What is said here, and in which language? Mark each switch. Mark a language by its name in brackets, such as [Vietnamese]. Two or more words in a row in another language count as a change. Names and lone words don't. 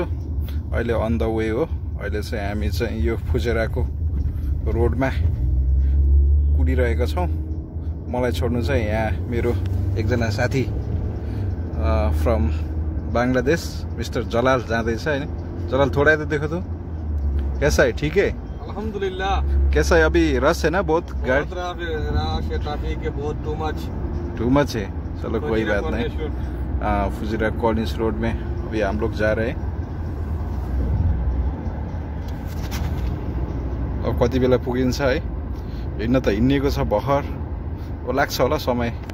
[Nepali] अहिले [English] on the way [Nepali] हो। अहिले चाहिँ हामी चाहिँ यो फुजेराको रोडमा कुदिरहेका छौं। मलाई छोड्नु चाहिँ यहाँ मेरो एकजना साथी फ्रम बांग्लादेश मिस्टर जलाल जाँदैछ हैन। [Hindi] जलाल थोड़ा तो देखो तो कैसा है? ठीक है अल्हम्दुलिल्लाह। कैसा है? अभी रश है ना बहुत गाड़ी ट्रैफिक है बहुत [English] too much [Hindi] है। चलो कोई बात नहीं। फुजिरा कॉलेज रोड में अभी हम लोग जा रहे हैं। [Nepali] अब कति बेला पुगिन्छ है? हिँड्न त हिँड्नेको छ भर्खर लाग्छ होला समय।